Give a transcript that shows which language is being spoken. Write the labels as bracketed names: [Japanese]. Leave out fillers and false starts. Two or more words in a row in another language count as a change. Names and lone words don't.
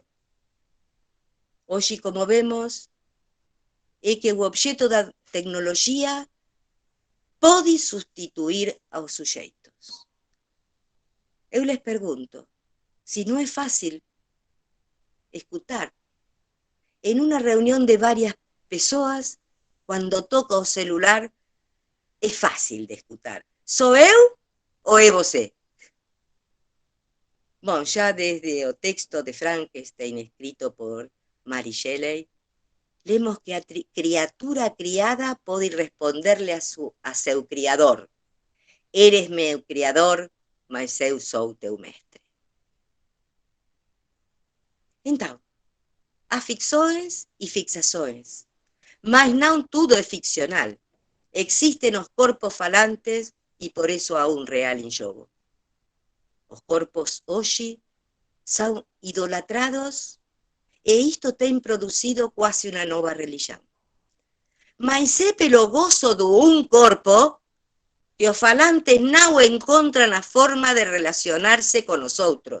[Galician] Hoxe, como vemos, é que o obxeto da tecnoloxía pode sustituir aos suxeitos. [Portuguese] Eu les pergunto, si non é fácil escutar en unha reunión de varias persoas, cando toca o celular, é fácil de escutar. Sou eu ou é você? [Galician] Bom, xa desde o texto de Frankenstein escrito por Mary Shelley, lemos que a criatura criada pode responderle a seu criador. [Portuguese] Eres meu criador, mas eu sou teu mestre. Então, há ficções e fixações, mas não tudo é ficcional. [Galician] Existen os corpos falantes e por isso há un real en xogo. Os corpos hoxe son idolatrados e isto ten producido quase unha nova religión. Mas é pelo gozo do un corpo que os falantes non encontran a forma de relacionarse con os outros.